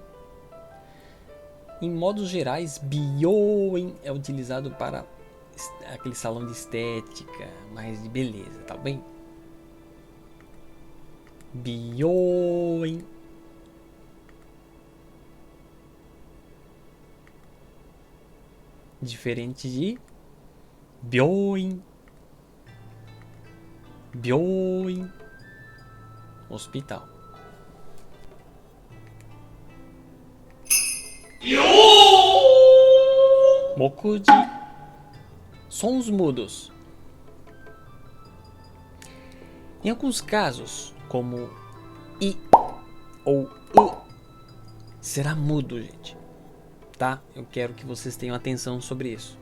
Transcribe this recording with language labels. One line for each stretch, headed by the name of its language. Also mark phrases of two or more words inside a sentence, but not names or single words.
Portuguese: Em modos gerais, bioin é utilizado para aquele salão de estética, mais de beleza, tá bem? Bioin. Diferente de byoin, byoin, hospital. Mokuji, sons mudos. Em alguns casos, como i ou u, será mudo, gente. Tá? Eu quero que vocês tenham atenção sobre isso.